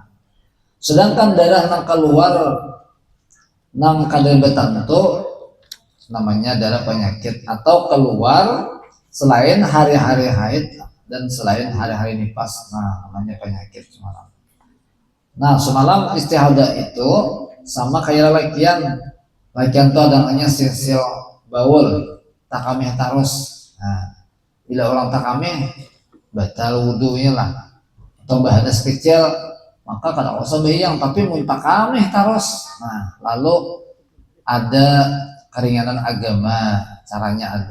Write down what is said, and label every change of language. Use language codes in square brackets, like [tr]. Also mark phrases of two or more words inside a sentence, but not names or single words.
[bjn] Sedangkan darah yang keluar nang kadar betantu namanya darah penyakit atau keluar selain hari-hari haid dan selain hari-hari nifas, nah namanya penyakit semalam. Nah semalam istihadah itu sama kayak lakian tuh ada namanya [ar] سلس البول [bjn] takameh tarus. Nah, bila orang takameh batal wudhunya lah, atau bahadas kecil maka kada usah bayang tapi mun takameh tarus. Nah, lalu ada keringanan agama, caranya ada.